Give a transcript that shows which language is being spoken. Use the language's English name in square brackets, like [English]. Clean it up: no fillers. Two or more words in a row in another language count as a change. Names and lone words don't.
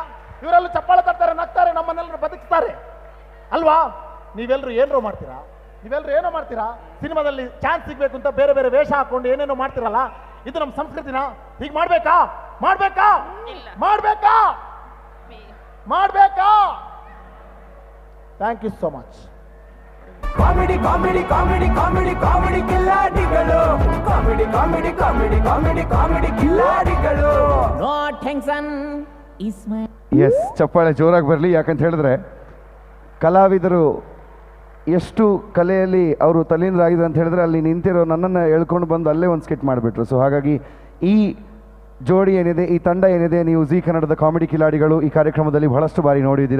[Kannada] ಇವರೆಲ್ಲ ಚಪ್ಪಾಳೆ ತಟ್ತಾರೆ, ನಗ್ತಾರೆ, ನಮ್ಮನ್ನೆಲ್ಲರೂ ಬದುಕ್ತಾರೆ ಅಲ್ವಾ? ನೀವೆಲ್ಲರೂ ಏನೋ ಮಾಡ್ತೀರಾ, ಏನೋ ಮಾಡ್ತೀರಾ? ಸಿನಿಮಾದಲ್ಲಿ ಚಾನ್ಸ್ ಸಿಗ್ಬೇಕು ಅಂತ ಬೇರೆ ಬೇರೆ ವೇಷ ಹಾಕೊಂಡು ಏನೇನೋ ಮಾಡ್ತೀರಲ್ಲ, ಇದು ನಮ್ಮ ಸಂಸ್ಕೃತಿನ? ಹೀಗೆ ಮಾಡ್ಬೇಕಾ? ಮಾಡ್ಬೇಕಾ? ಮಾಡ್ಬೇಕಾ? ಮಾಡ್ಬೇಕಾ? [English] Thank you so much. [Kannada] ಕಾಮಿಡಿ ಕಾಮಿಡಿ ಕಾಮಿಡಿ ಕಾಮಿಡಿ ಕಾಮಿಡಿ ಕಿಲ್ಲಾಡಿಗಳು, ಕಾಮಿಡಿ ಕಾಮಿಡಿ ಕಾಮಿಡಿ ಕಾಮಿಡಿ ಕಾಮಿಡಿ ಕಿಲ್ಲಾಡಿಗಳು. [English] No tension is my. [Kannada] ಎಸ್, ಚಪ್ಪಾಳೆ ಜೋರಾಗಿ ಬರಲಿ. ಯಾಕಂತ ಹೇಳಿದ್ರೆ ಕಲಾವಿದರು ಎಷ್ಟು ಕಲೆಯಲ್ಲಿ ಅವರು ತಲ್ಲೀನರಾಗಿದ್ದಾರೆ ಅಂತ ಹೇಳಿದ್ರೆ ಅಲ್ಲಿ ನಿಂತಿರೋ ನನ್ನನ್ನು ಎಳ್ಕೊಂಡು ಬಂದು ಅಲ್ಲೇ ಒಂದು ಸ್ಕಿಟ್ ಮಾಡಿಬಿಟ್ರು. ಸೊ ಹಾಗಾಗಿ ಈ ಜೋಡಿ ಏನಿದೆ, ಈ ತಂಡ ಏನಿದೆ, ನೀವು ಜಿ ಕನ್ನಡದ ಕಾಮಿಡಿ ಕಿಲಾಡಿಗಳು ಈ ಕಾರ್ಯಕ್ರಮದಲ್ಲಿ ಬಹಳಷ್ಟು ಬಾರಿ ನೋಡಿದ್ದೀರಾ.